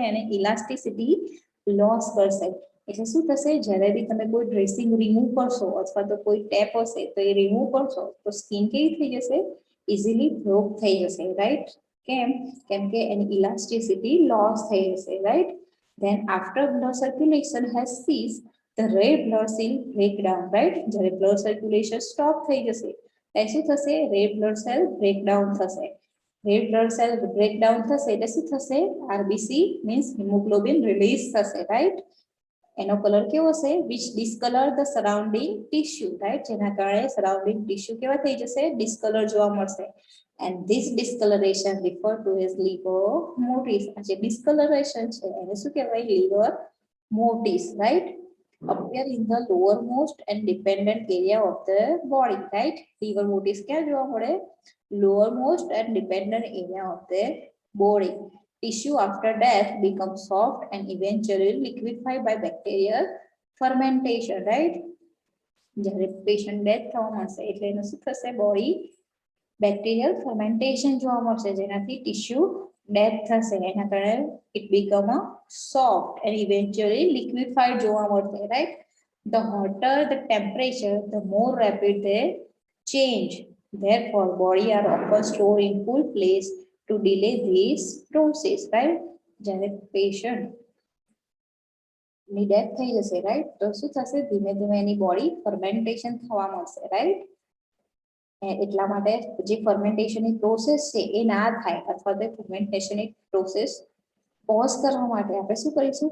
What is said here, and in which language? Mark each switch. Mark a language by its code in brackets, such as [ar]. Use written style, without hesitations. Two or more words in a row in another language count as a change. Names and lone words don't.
[gu] એને [en] elasticity loss [gu] કરશે. એટલે શું થશે? જ્યારે બી તમે કોઈ [en] dressing remove [gu] કરશો અથવા તો કોઈ ટેપ હશે તો એ રિમૂવ કરશો તો સ્કિન કેવી થઈ જશે? [en] easily broke [gu] થઈ જશે, રાઈટ? કેમ? કેમ કે એની [en] elasticity loss [gu] થઈ જશે, રાઈટ? [en] Then after blood circulation has ceased, the red blood cell break down, right? [gu] જ્યારે [en] blood circulation stop [gu] થઈ જશે ત્યારે શું થશે? [en] red blood cell breakdown [gu] થશે. [en] red blood cell breakdown [gu] થશે એટલે શું થશે? [en] RBC means hemoglobin release [gu] થશે, રાઈટ? એનો કલર કેવો હશે? [en] which discolor the surrounding tissue, right? [gu] જેના કારણે [en] surrounding tissue [gu] કેવા થઈ જશે? ડિસ્કલર જોવા મળશે. [en] And this discoloration referred to as liver motis. [gu] આ જે discoloration છે એને શું કહેવાય? [en] liver motis, right? Appear in the lowermost and dependent area of the body, right? Liver motis [gu] ક્યાં જોવા મળે? [en] Lowermost and dependent area of the body. Tissue after death becomes soft and eventually liquefied by bacterial fermentation, right? [gu] જ્યારે [en] patient death [gu] થવા મળશે એટલે એનું શું થશે? [en] body bacterial fermentation [gu] જોવા મળશે જેનાથી [en] tissue death [gu] થશે. એના કારણે [en] it become a soft and eventually liquefied [gu] જોવા મળશે, [en] રાઈટ? the hotter the temperature the more rapid the change. Therefore body are often stored in cool place to delay this process, right? [gu] જ્યારે પેશન્ટ ની ડેથ થઈ જશે, રાઈટ? તો શું થશે? ધીમે ધીમે એની [en] body fermentation [gu] થવા મળશે, રાઈટ? એટલા માટે જે ફર્મેન્ટેશનની પ્રોસેસ છે એ ના થાય અથવા તો ફર્મેન્ટેશનની [en] process pause [gu] કરવા માટે આપણે શું કરીશું?